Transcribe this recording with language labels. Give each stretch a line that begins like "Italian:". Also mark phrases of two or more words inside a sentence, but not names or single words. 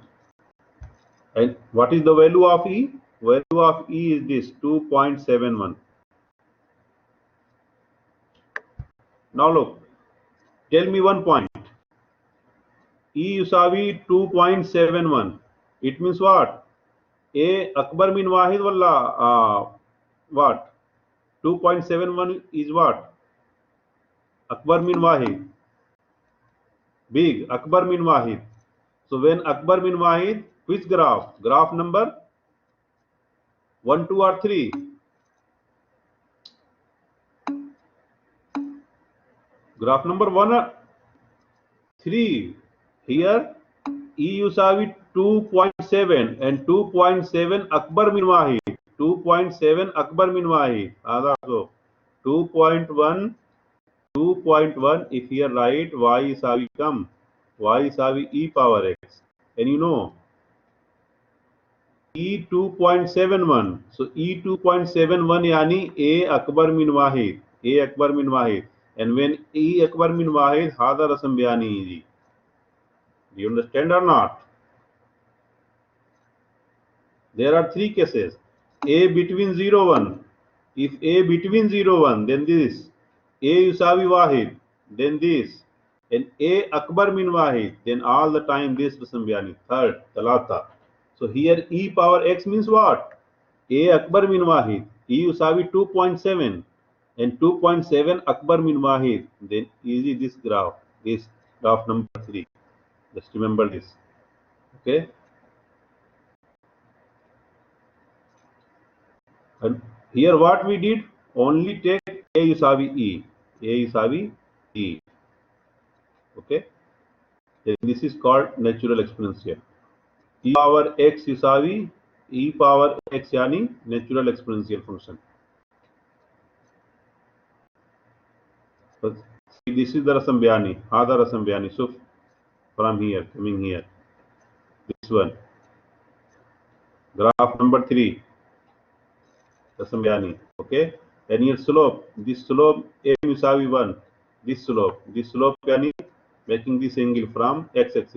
English: And what is the value of e? Value of e is this 2.71. Now look, tell me one point.
Arabic: E yusavi 2.71.
English: It means what?
Arabic: A أكبر من واحد ولا what?
English: 2.71 is what?
Arabic: أكبر من واحد. Big. أكبر من واحد.
English: So when
Arabic: أكبر من واحد,
English: which graph? Graph number 1, 2 or 3? Graph number 1 or 3. Here E yusavi 2.7 and 2.7
Arabic: أكبر من واحد. 2.7 أكبر من واحد.
English: So 2.1 if here write y yusavi come. Y yusavi e power x. And you know E 2.71.
Arabic: So E 2.71 يعني A أكبر من واحد. A أكبر من واحد.
English: And when
Arabic: E أكبر من واحد، هذا رسم بياني ji.
English: Do you understand or not? There are three cases. A between 0, 1. If A between 0, 1, then this. A
Arabic: يساوي واحد,
English: then this. And A
Arabic: أكبر من واحد,
English: then all the time this
Arabic: رسم بياني.
English: Third, talata. So here e power x means what?
Arabic: A أكبر من واحد. E يساوي 2.7 and 2.7 أكبر من واحد.
English: Then easy this graph number 3. Just remember this. Okay. And here what we did, only take A yusavi E.
Arabic: A yusavi E.
English: Okay. Then this is called natural exponential. E power x yusavi E power x yani natural exponential function. So see, this is the
Arabic: رسم بياني. هذا رسم بياني.
English: So from here, coming here, this one. Graph number 3.
Arabic: رسم بياني.
English: Okay. And here slope. This slope M yusavi 1. This slope yani making this angle from x-axis.